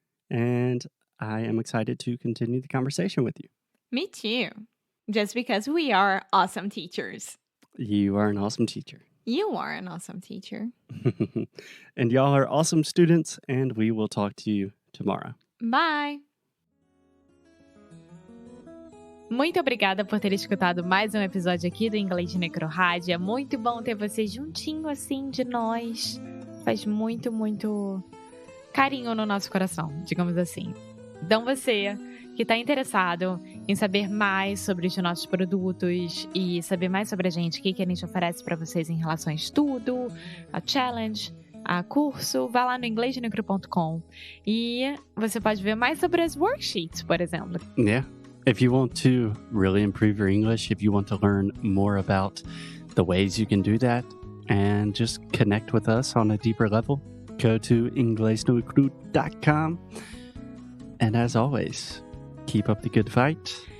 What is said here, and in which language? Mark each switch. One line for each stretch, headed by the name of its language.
English: And I am excited to continue the conversation with you. Me too. Just because we are awesome teachers. You are an awesome teacher. You are an awesome teacher. And y'all are awesome students, and we will talk to you tomorrow. Bye!
Portuguese: Muito obrigada por ter escutado mais um episódio aqui do Inglês de Necrorádio. É muito bom ter você juntinho assim de nós. Faz muito, muito carinho no nosso coração, digamos assim. Então você que está interessado em saber mais sobre os nossos produtos e saber mais sobre a gente, o que a gente oferece para vocês em relação a estudo, a challenge, a curso, vá lá no inglesdenecro.com e você pode ver mais sobre as worksheets, por exemplo.
English: Yeah. If you want to really improve your English, if you want to learn more about the ways you can do that and just connect with us on a deeper level, go to inglesdenecro.com. And as always, keep up the good fight.